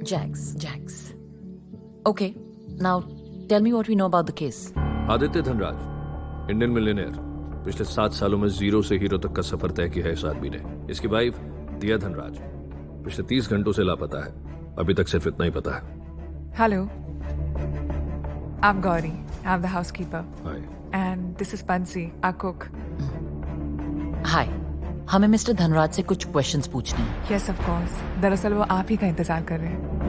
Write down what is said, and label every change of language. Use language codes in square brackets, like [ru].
[en] जैक्स। Okay, now tell me what we know about the case. [hi] Aditya Dhanraj, Indian millionaire, पिछले 7 सालों में 0 से hero तक का सफर तय किया है इस आदमी ने। इसकी वाइफ दिया धनराज पिछले 30 घंटों से लापता है। अभी तक सिर्फ इतना ही पता है। [en] Hello. I'm Gauri. I'm the housekeeper. Hi. And this is Pansi, our cook. [hi] हाय, हमें मिस्टर धनराज से कुछ क्वेश्चंस पूछने हैं। [en] Yes, of course. [hi] दरअसल वो आप ही का इंतजार कर रहे हैं।